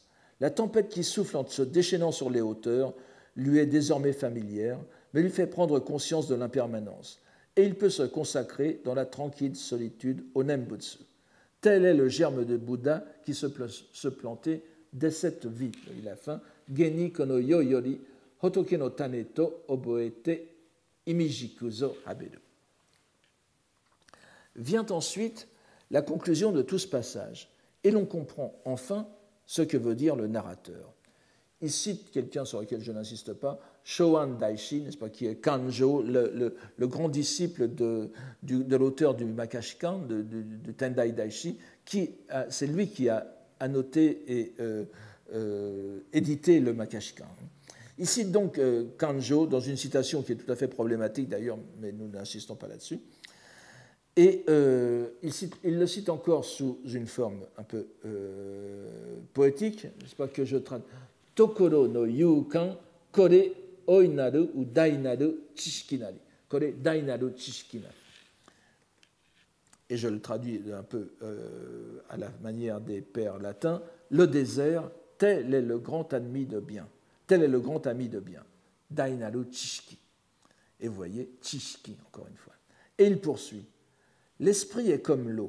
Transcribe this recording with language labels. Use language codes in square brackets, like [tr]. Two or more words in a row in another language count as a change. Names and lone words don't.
[fr] La tempête qui souffle en se déchaînant sur les hauteurs lui est désormais familière, mais lui fait prendre conscience de l'impermanence. Et il peut se consacrer dans la tranquille solitude au Nembutsu. Tel est le germe de Bouddha qui se plantait dès cette vie. Et la fin, [ja] 実にこの世より仏の種と覚えていみじくぞはべる. [fr] Vient ensuite la conclusion de tout ce passage, et l'on comprend enfin ce que veut dire le narrateur. Il cite quelqu'un sur lequel je n'insiste pas, Shoan Daishi, n'est-ce pas, qui est Kanjo, le grand disciple de l'auteur du Makashikan, du Tendai Daishi, c'est lui qui a annoté et édité le Makashikan. Il cite donc Kanjo dans une citation qui est tout à fait problématique d'ailleurs, mais nous n'insistons pas là-dessus. Et il le cite encore sous une forme un peu poétique, n'est-ce pas, que je traduis. [ja] 所の幽閑、これ大いなる ou 大なる知識なり. これ大なる知識なり. [fr] Et je le traduis un peu à la manière des pères latins. Le désert, tel est le grand ami de bien. Tel est le grand ami de bien. [ja] 大なる知識. [fr] Et vous voyez, chishiki, encore une fois. Et il poursuit. L'esprit est comme l'eau.